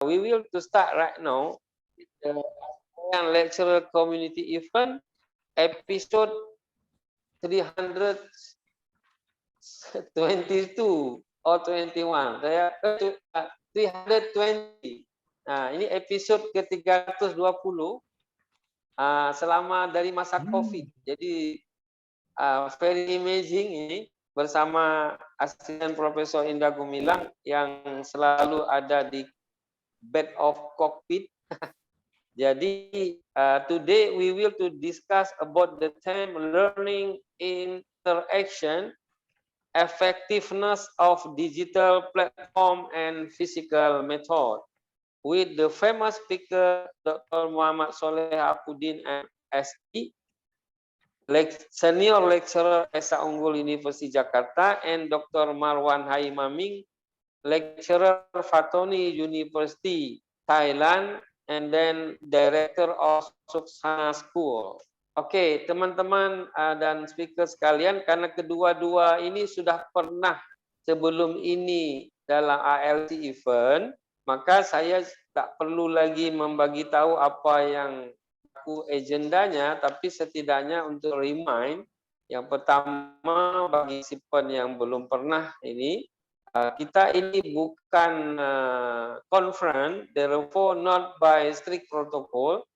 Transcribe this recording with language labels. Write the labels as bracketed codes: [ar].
[en] we will to start right now the lecturer community event episode 322 or 21. 320. [id] Nah, ini episode ke-320 selama dari masa COVID. Jadi [en] very amazing [id] ini bersama asisten Profesor Indah Gumilang yang selalu ada di bed of cockpit. Jadi [en] today we will to discuss about the theme learning interaction, effectiveness of digital platform and physical method with the famous speaker Dr. Muhammad Soleh Apudin MSc, senior lecturer Esa Unggul University Jakarta, and Dr. Marwan Haimaming, lecturer Fatoni University Thailand, and then director of Suksana School. [ms] Oke, teman-teman dan speaker sekalian, karena kedua-dua ini sudah pernah sebelum ini dalam ALC event, maka saya tak perlu lagi membagi tahu apa yang agendanya, tapi setidaknya untuk remind, yang pertama bagi siapa yang belum pernah ini, kita ini bukan conference, [en] therefore not by strict protocol.